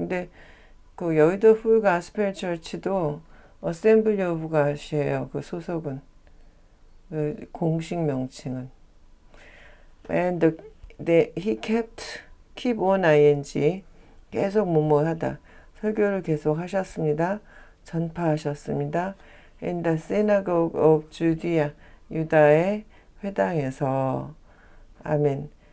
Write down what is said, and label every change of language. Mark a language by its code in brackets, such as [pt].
[ko] 근데 그 여의도 풀 가스펠 처치도 어셈블리 오브 갓이에요. 그 소속은 그 공식 명칭은. [en] And he keep on ing [ko] 계속 뭐뭐 하다. 설교를 계속 하셨습니다. 전파하셨습니다. [en] In the synagogue of Judea [ko] 유다의 회당에서 아멘.